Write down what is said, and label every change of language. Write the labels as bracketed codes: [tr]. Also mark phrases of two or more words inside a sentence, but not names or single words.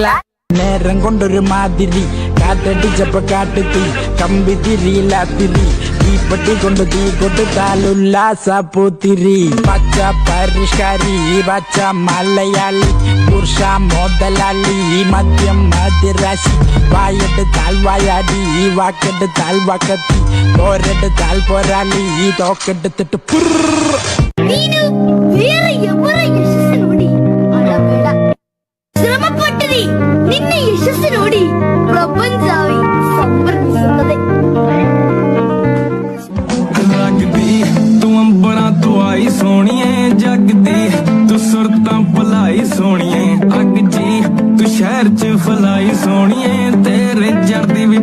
[ml] നേരം കൊണ്ടൊരു മാതിരി കാറ്റടിച്ചപ്പോ കാട്ടുതീ കമ്പി തിരിയില്ലാത്തിരി തീപ്പെട്ടി കൊണ്ട് തീ കൊടുത്താലുല്ലാസ പൂത്തിരി പച്ച പരിഷ്കാരി പച്ച മലയാളി പുരുഷ മുതലാളി മദ്യം മതിരാശി വായെടുത്താൽ വായാടി വാക്കെടുത്താൽ വാക്കത്തി പോരെടുത്താൽ പോരാളി തോക്കെടുത്തിട്ട് [kn] ನೀನು ಬೇರೆ ఎవರ ಯಶಸ್ಸು ನೋಡಿ ಅಳಬೇಡ. ಶ್ರಮಪಟ್ಟರೆ ನಿನ್ನ ಯಶಸ್ಸು ನೋಡಿ ಪ್ರಪಂಚವೇ ಸಂಭ್ರಮಿಸುತ್ತದೆ. [pa] ਲੱਗਦੀ ਤੂੰ ਅੰਬਰਾਂ ਤੋਂ ਆਈ ਸੋਹਣੀਏ ਜਗਦੀ ਤੂੰ ਸੁਰਤਾਂ ਭਲਾਈ ਸੋਹਣੀਏ ਅੱਗ ਜੀ ਤੂੰ ਸ਼ਹਿਰ ਚ ਫਲਾਈ ਸੋਹਣੀਏ ਤੇਰੇ ਜਰਦੀ ਵੀ